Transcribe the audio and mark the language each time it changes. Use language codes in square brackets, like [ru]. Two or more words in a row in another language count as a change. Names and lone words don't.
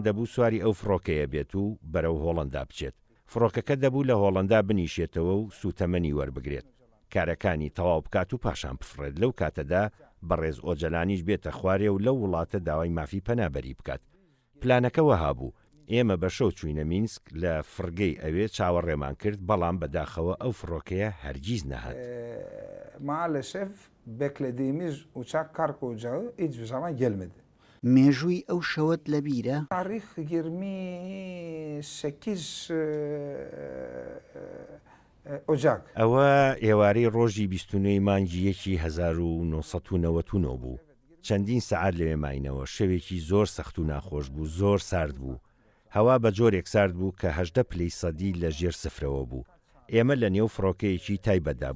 [ckb] دەبوو سواری ئەو فڕۆکەیە بێت و بەرەو هۆڵەندا بچێت فڕۆکەکە دەبوو لە هۆڵەندا بنیشێتەوە و سوتەمەنی وەربگرێت کارەکانی تەواو بکات و پاشان بفڕێت لەو کاتەدا بەڕێز ئۆجەلانیش بێتە خوارێ و لەو وڵاتە داوای مافی پەنابەری بکات پلانەکە وەها بوو ئێمە بە شەو چوینە مینسک لە فرگەی ئەوێ چاوەڕێمان کرد بەڵام بەداخەوە ئەو فڕۆکەیە هەرگیز نەهات [tr] Maalesef beklediğimiz uçak kargo uçağı hiçbir zaman gelmedi. [ckb] مێژووی ئەو شەوت لە بیرە؟ [tr] Tarih 28 Ocak. [ckb] ئەوە ئێوارەی ڕۆژی 29 مانگی 1990 بوو چەندین سەعات لەوێ ماینەوە شەوێکی زۆر سەخت و ناخۆش بوو زۆر سارد بوو هەوا بە جۆرێک سارد بوو کە 18 پلەی سەدی لە ژێر سفرەوە بوو ئێمە لە نێو فڕۆکەیەکی تایبەتدا